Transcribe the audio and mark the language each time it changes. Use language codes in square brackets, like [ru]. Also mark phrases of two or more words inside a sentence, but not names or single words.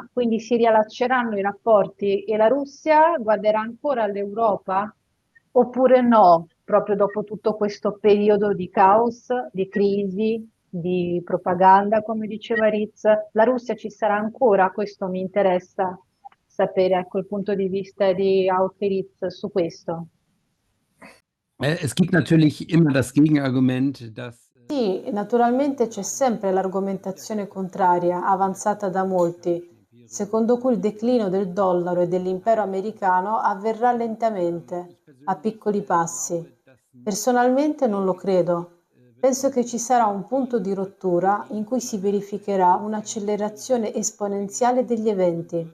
[it] Quindi si riallacceranno i rapporti e la Russia guarderà ancora all'Europa oppure no, proprio dopo tutto questo periodo di caos, di crisi, di propaganda, come diceva Ritz, la Russia ci sarà ancora? Questo mi interessa sapere, ecco, il punto di vista di Auke Ritz su questo. [de] Es gibt natürlich immer das Gegenargument, dass [it] Sì, naturalmente c'è sempre l'argomentazione contraria, avanzata da molti, secondo cui il declino del dollaro e dell'impero americano avverrà lentamente, a piccoli passi. Personalmente non lo credo. Penso che ci sarà un punto di rottura in cui si verificherà un'accelerazione esponenziale degli eventi.